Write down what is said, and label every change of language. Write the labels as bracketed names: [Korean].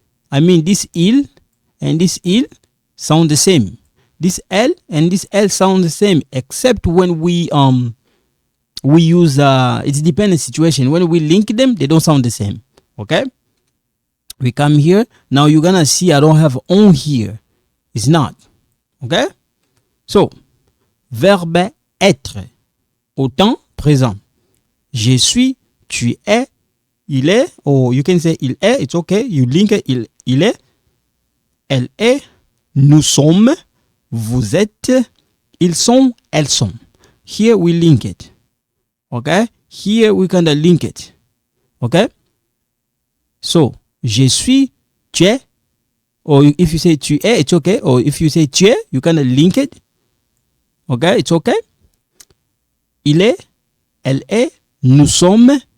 [English] I mean, this il and this il sound the same. This L and this L sound the same, except when we use it's dependent situation. When we link them, they don't sound the same. Okay? We come here. Now you're gonna see I don't have on here. It's not. Okay? [French] So, verbe être au temps présent. Je suis, tu es, il est, [English] or you can say [French] il est, [English] it's okay. You link it, [French] il est, elle est, nous sommes, vous êtes, ils sont, elles sont. [English] Here we link it. Okay? Here we kind of link it. Okay? So, [French] je suis, tu es, [English] or if you say [French] tu es, [English] it's okay. Or if you say [French] tu es, [English] you kind of link it. Okay, it's okay. [French] Il est, elle est, nous sommes.